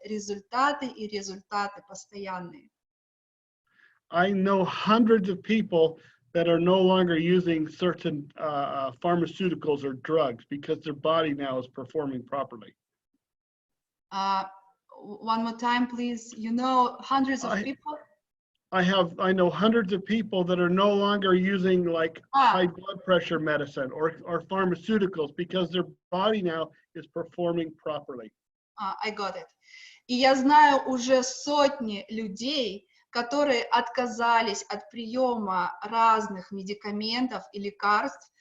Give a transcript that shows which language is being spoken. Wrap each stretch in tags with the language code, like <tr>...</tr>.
<ru>Результаты и результаты постоянные.</ru> <en>I know hundreds of people that are no longer using certain pharmaceuticals or drugs because their body now is performing properly. One more time, please. You know, hundreds of people? I know hundreds of people that are no longer using like high blood pressure medicine or pharmaceuticals because their body now is performing properly. I got it.</en> <ru>И я знаю уже сотни людей, которые отказались от приема разных медикаментов и лекарств</ru>